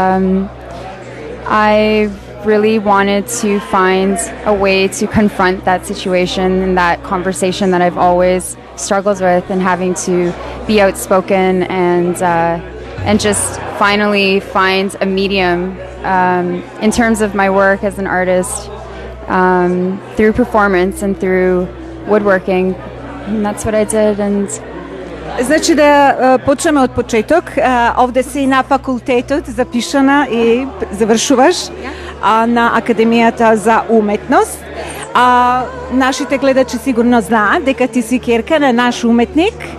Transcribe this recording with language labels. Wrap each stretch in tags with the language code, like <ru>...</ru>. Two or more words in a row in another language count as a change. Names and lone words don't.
<en>I really wanted to find a way to confront that situation and that conversation that I've always struggled with, and having to be outspoken and just finally find a medium in terms of my work as an artist, through performance and through woodworking. And that's what I did. And</en> <mk>Значи да почнеме од почеток. Овде си на факултетот запишана и завршуваш на Академијата за уметност. Нашите гледачи сигурно знаат дека ти си ќерка на наш уметник.</mk>